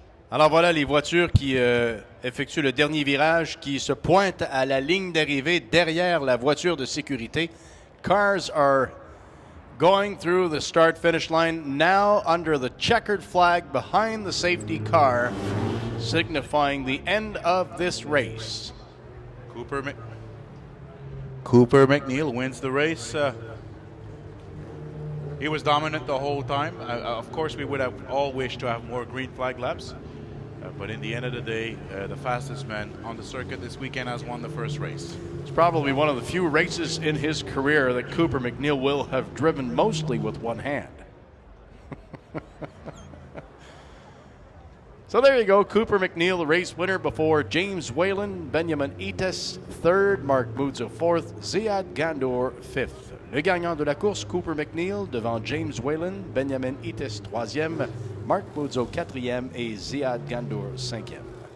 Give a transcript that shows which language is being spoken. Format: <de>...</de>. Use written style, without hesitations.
<fr>Alors voilà les voitures qui effectuent le dernier virage, qui se pointent à la ligne d'arrivée derrière la voiture de sécurité.</fr> <en>Cars are going through the start-finish line now under the checkered flag behind the safety car, signifying the end of this race. Cooper MacNeil wins the race. He was dominant the whole time. Of course, we would have all wished to have more green flag laps. But in the end of the day, the fastest man on the circuit this weekend has won the first race. It's probably one of the few races in his career that Cooper MacNeil will have driven mostly with one hand. So there you go, Cooper MacNeil, the race winner before James Whalen, Benjamin Etis, third, Mark Muzo, fourth, Ziad Gandor, fifth.</en> <fr>Le gagnant de la course, Cooper MacNeil, devant James Whalen, Benjamin Etis, troisième, Mark Muzo, quatrième et Ziad Gandor, cinquième.</fr>